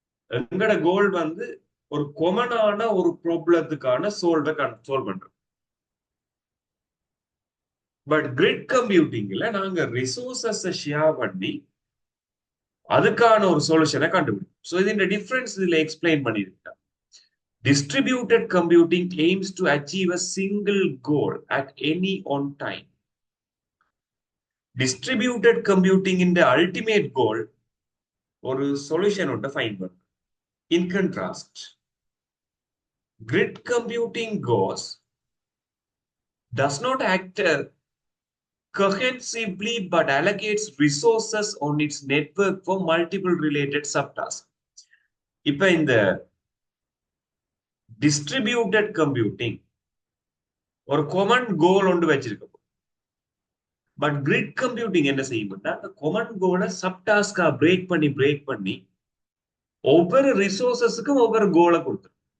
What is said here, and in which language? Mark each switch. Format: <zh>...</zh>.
<ta>எங்கட கோல் வந்து ஒரு கொமனான ஒரு ப்ராப்ளத்துக்கான சால்வ் பண்றோம். பட் கிரிட் கம்ப்யூட்டிங்ல நாங்க ரிசோர்சஸ் ஷேர் பண்ணி அதுக்கான ஒரு சொல்யூஷனை கண்டுபிடிக்கும். ஸோ இந்த டிஃபரன்ஸ் இதுல எக்ஸ்பிளைன் பண்ணிருக்கேன்.</ta> <en>Distributed computing aims to achieve a single goal at any on time. Distributed computing in the ultimate goal</en> <ta>ஒரு சொல்யூஷன் ஒன்றை ஃபைண்ட் பண்ணும்.</ta> <en>In contrast, grid computing does not act cohesively but allocates resources on its network for multiple related subtasks.</en> <ta>இப்ப இந்த distributed computing ஒரு common கோல் ஒன்று வச்சிருக்கோம். But grid computing என்ன செய்யும்னா அந்த காமன் கோலை சப்டாஸ்கா பிரேக் பண்ணி ஒவ்வொரு ரிசோர்சஸுக்கும் ஒவ்வொரு கோலை கொடுத்துரும்.</ta>